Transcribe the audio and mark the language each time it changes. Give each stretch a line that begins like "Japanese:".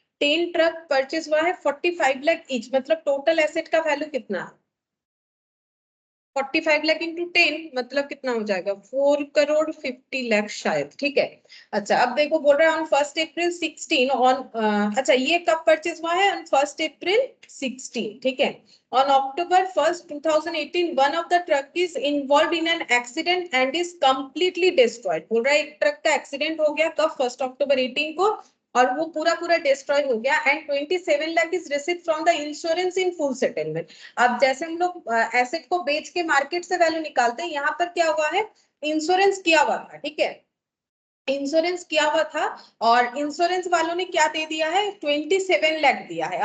Hindi: 10 truck purchase हुआ है 45 lakh each, मतलब टोटल एसेट का वैल्यू कितना है? 45 लाख इंटू 10 मतलब कितना हो जाएगा? 4,50,00,000 शायद, ठीक है। अच्छा अब देखो बोल रहा है ऑन 1 अप्रैल 16 ऑन, अच्छा ये कब परचेज हुआ है? ऑन 1 अप्रैल 16, ठीक है।
English: On October 1st, 2018, one of the truck is involved in an accident and is completely destroyed.
Hindi: बोल रहा है एक ट्रक का एक्सीडेंट हो गया कब? 1 अक्टूबर 18 को और वो पूरा पूरा डिस्ट्रॉय हो गया
English: And 27 lakh is received from the insurance in full settlement.
Hindi: अब जैसे हम लोग एसेट को बेच के मार्केट से वैल्यू निकालते हैं, यहाँ पर क्या हुआ है, इंश्योरेंस किया हुआ था, ठीक है, इंश्योरेंस किया हुआ था और इंश्योरेंस वालों ने क्या दे दिया है, 27 लाख दिया है।